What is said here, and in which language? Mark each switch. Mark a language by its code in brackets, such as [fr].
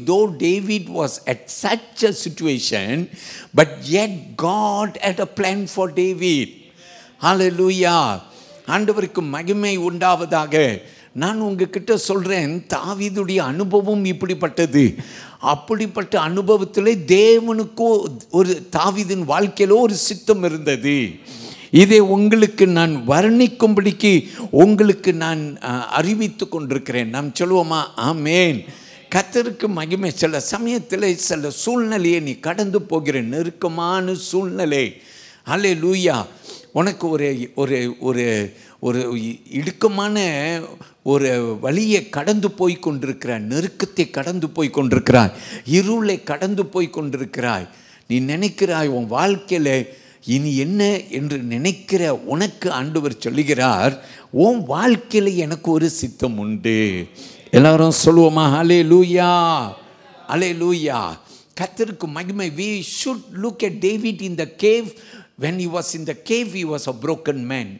[en] Though David was at such a situation, but yet God had a plan for David. [ta] Hallelujah. ஆண்டவருக்கு மகிமை உண்டாவதாக. நான் உங்ககிட்ட சொல்கிறேன், தாவீதுடைய அனுபவம் இப்படிப்பட்டது. அப்படிப்பட்ட அனுபவத்தில் தேவனுக்கோ ஒரு தாவீதின் வாழ்க்கையிலோ ஒரு சித்தம் இருந்தது. இதை உங்களுக்கு நான் வர்ணிக்கும்படிக்கு உங்களுக்கு நான் அறிவித்து கொண்டிருக்கிறேன். நாம் சொல்லுவோமா, ஆமேன். கர்த்தருக்கு மகிமை. சில சமயத்தில் சில சூழ்நிலையை நீ கடந்து போகிற நெருக்கமான சூழ்நிலை, ஹல்லேலூயா, உனக்கு ஒரு ஒரு ஒரு ஒரு இடுக்கமான ஒரு வழியை கடந்து போய் கொண்டிருக்கிறாய், நெருக்கத்தை கடந்து போய் கொண்டிருக்கிறாய், இருளை கடந்து போய் கொண்டிருக்கிறாய். நீ நினைக்கிறாய் உன் வாழ்க்கையில் இனி என்ன என்று நினைக்கிற உனக்கு ஆண்டவர் சொல்லுகிறார், உன் வாழ்க்கையில் எனக்கு ஒரு சித்தம் உண்டு. எல்லாரும் சொல்லுவோமா, ஹல்லேலூயா, ஹல்லேலூயா. கர்த்தருக்கு மகிமை. [en] We should look at David in the cave. When he was in the cave, he was a broken man.